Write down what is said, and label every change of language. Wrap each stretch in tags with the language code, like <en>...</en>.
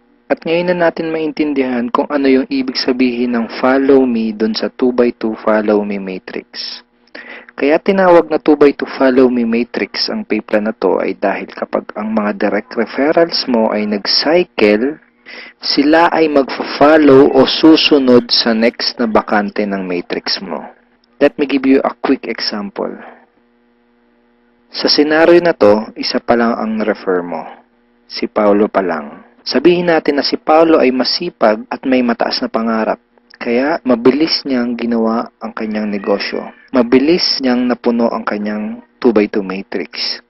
<tl>At ngayon na natin maintindihan kung ano yung ibig sabihin ng follow me dun sa 2x2 follow me matrix. Kaya tinawag na 2x2 follow me matrix ang payplan na to ay dahil kapag ang mga direct referrals mo ay nag-cycle, sila ay mag-follow o susunod sa next na bakante ng matrix mo.</tl> <en>Let me give you a quick example.</en> <tl>Sa senaryo na to, isa pa lang ang refer mo. Si Paulo pa lang. Sabihin natin na si Paulo ay masipag at may mataas na pangarap. Kaya mabilis niyang ginawa ang kanyang negosyo. Mabilis niyang napuno ang kanyang 2x2 matrix.</tl>